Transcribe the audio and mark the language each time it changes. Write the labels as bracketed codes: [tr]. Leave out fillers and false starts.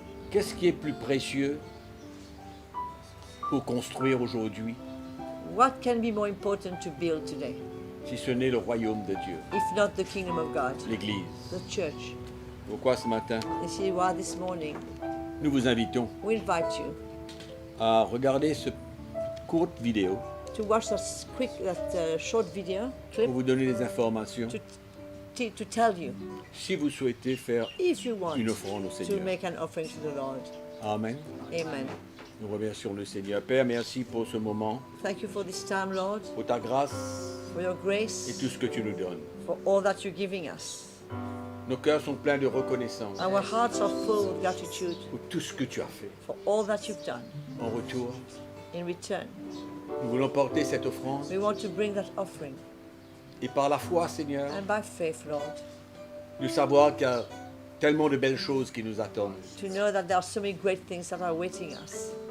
[fr] Qu'est-ce qui est plus précieux pour construire aujourd'hui, [en] What can be more important to build today, [fr] si ce n'est le royaume de Dieu, [en] if not the kingdom of God, [fr] l'Église? [en] the church? [fr] Pourquoi ce matin, [en] You see why this morning [fr] nous vous invitons [en] we invite you [fr] à regarder ce courte vidéo [en] to watch that short video clip [fr] pour vous donner des informations [en] to tell you [fr] si vous souhaitez faire [en] if you want [fr] une offrande au [en] to [fr] Seigneur. [en] make an offering to the Lord. [fr] Amen. [en] Amen. [fr] Nous remercions le Seigneur. Père, merci pour ce moment, [en] Thank you for this time, Lord, [fr] pour ta grâce [en] for your [fr] et [en] grace, [fr] tout ce que tu nous donnes. [en] for all that you're giving us. [fr] Nos cœurs sont pleins de reconnaissance [en] Our hearts are full of gratitude [fr] pour tout ce que tu as fait. [en] for all that you've done. [fr] En retour, [en] In return, [fr] nous voulons porter cette offrande [en] we want to bring that offering, [fr] et par la foi, Seigneur, [en] and by faith, Lord, [fr] de savoir qu'il y a tellement de belles choses qui nous attendent. [en] to know that there are so many great things that are awaiting us.